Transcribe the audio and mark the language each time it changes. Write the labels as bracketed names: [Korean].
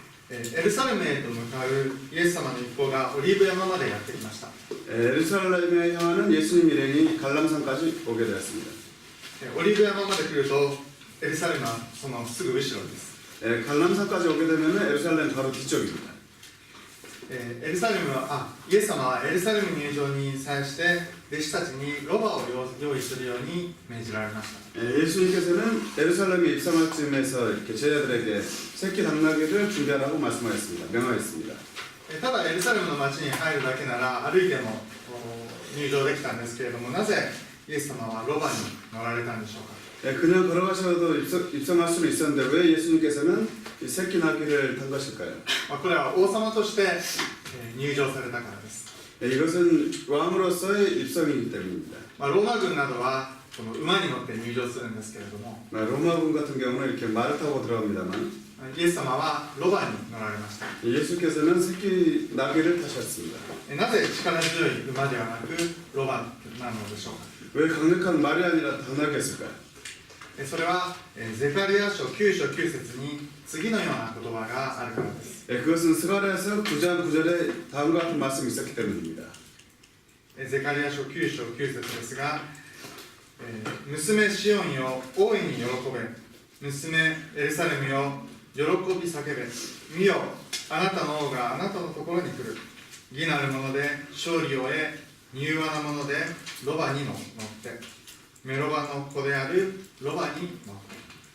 [Japanese] エルサレムへと向かうイエス様の一行がオリーブ山までやってきました。 [Korean] 예루살렘에 향하는 예수님 일행이 갈람산까지 오게 되었습니다. [Japanese] オリーブ山まで来るとエルサレムはそのすぐ後ろです。 [Korean] 갈람산까지 오게 되면 예루살렘 바로 뒤쪽입니다. [Japanese] イエス様はエルサレム入場に際して弟子たちにロバを用意するように命じられました。 [Korean] 예수님께서는 예루살렘에 입성할 즈음에서 이렇게 제자들에게 새끼 당나귀를 준비하라고 말씀하였습니다. 명하였습니다. [Japanese] ただエルサレムの町に入るだけなら歩いても入場できたんですけれども、なぜイエス様はロバに乗られたんでしょうか。 [Korean] 그냥 걸어가셔도 입성할 수는 있었는데 왜 예수님께서는 이 새끼 나귀를 탄 것일까요? [Japanese] これは王様として入場されたからです。 [Korean] 이것은 왕으로서의 입성이기 때문입니다. [Japanese] ローマ軍などはこの馬に乗って入場するんですけれども、 [Korean] 로마군 같은 경우는 이렇게 말을 타고 들어갑니다만 [Japanese] イエス様はロバに乗られました。 [Korean] 예수께서는 새끼 나귀를 타셨습니다. [Japanese] なぜ力強い馬ではなくロバなのでしょうか。 [Korean] 왜 강력한 말이 아니라 당나귀였을까요? [Japanese] それはゼカリヤ書9章9節に次のような言葉があるからです。 [Korean] 그것은 스가랴에서 9장 9절에 다음과 같은 말씀이 있었기 때문입니다. [Japanese] ゼカリヤ書9章9節ですが、娘シオンよ大いに喜べ、娘エルサレムよ喜び叫べ、見よあなたの王があなたのところに来る、義なる者で勝利を得、柔和な者でロバに乗ってメロバの子であるロバに乗って。